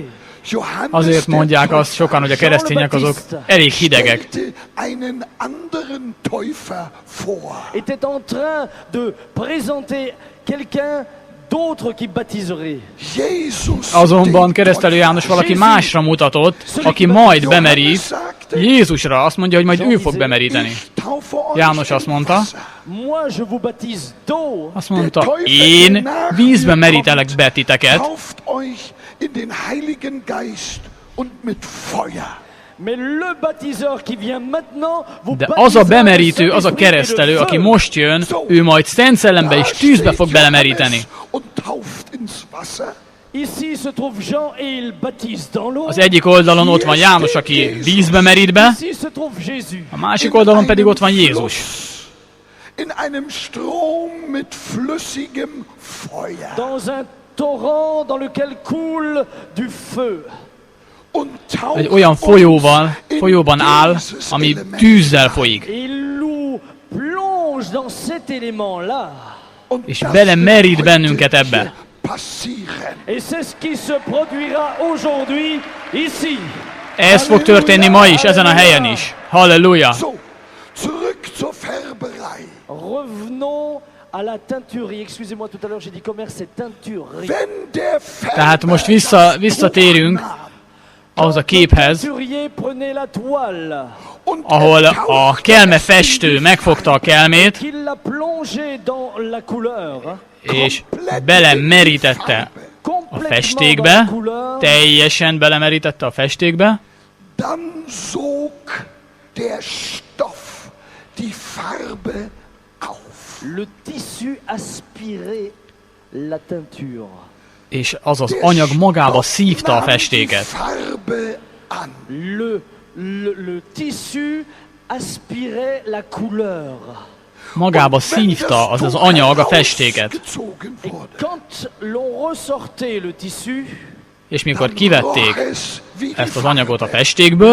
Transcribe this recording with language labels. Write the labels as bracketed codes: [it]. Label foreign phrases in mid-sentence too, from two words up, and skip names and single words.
[de] Johannes [hu] Azért [de] der [hu] mondják azt sokan, hogy a keresztények azok elég hidegek. [de] stellte einen anderen Täufer vor. [fr] était en train de présenter quelqu'un d'autre qui baptiserait. [de] Jesus, [hu] Azonban [de] den [hu] keresztelő János [de] Täufer. [hu] valaki másra mutatott, aki majd bemerít, Jézusra. Azt mondja, hogy majd ő fog bemeríteni. [de] Ich taufe euch [hu] János azt [de] in [hu] mondta, [de] Wasser. [fr] Moi, je vous baptise d'eau, [hu] azt mondta, én vízbe merítelek be titeket, [de] Tauft euch in den Heiligen Geist und mit Feuer. [fr] mais le baptiseur qui vient maintenant vous [hu] de az [fr] baptisera [hu] a [fr] du [hu] bemerítő, az a [fr] Saint-Esprit et de [hu] keresztelő, aki [fr] feu. [hu] most jön, ő majd Szent Szellembe és tűzbe fog belemeríteni. [de] Und tauft ins Wasser. [fr] Ici se trouve Jean et il baptise dans l'eau. [hu] Az egyik oldalon ott van János, aki vízbe merít be, [fr] Ici se trouve Jésus. [hu] a másik oldalon pedig ott van Jézus. [de] In einem Strom mit flüssigem Feuer. [fr] Dans un torrent dans lequel coule du feu. [de] Und taucht [hu] Egy olyan [de] uns [hu] folyóban [de] in [hu] áll, [de] dieses [hu] ami [de] Element. [hu] tűzzel folyik. [fr] Et il nous plonge dans cet élément-là. [de] Und [hu] és [de] das [hu] belemerít [de] wird [hu] bennünket [de] heute [hu] ebbe. [de] passieren. [fr] Et c'est ce qui se produira aujourd'hui, ici. [hu] Ez fog történni ma is, ezen a helyen is. Halleluja! [de] So, zurück zur Färberei. [fr] Revenons à la teinturerie. Excusez-moi, tout à l'heure j'ai dit commerce, c'est teinturerie. [de] Wenn der [hu] Tehát most visszatérünk ahhoz a [fr] Le [hu] képhez, [fr] teinturier prenait la toile, [de] und [hu] ahol [de] er [hu] a [de] tauchte [hu] kelmefestő [de] in die [hu] megfogta a kelmét, [fr] qu'il l'a plongé dans la couleur, [hu] és belemerítette a festékbe, teljesen belemerítette a festékbe, [de] dann zog der Stoff die Farbe auf. [fr] Le tissu aspirait la teinture. [hu] és az az anyag magába szívta a festéket. [de] Farbe an. [fr] Le tissu aspirait la couleur. [hu] Magába szívta az az anyag a festéket. [de] Gezogen wurde, [fr] Quand l'on ressortait le tissu, [hu] És mikor kivették [de] roch es wie die [hu] ezt az anyagot a [de] Farbe. [hu] festékből,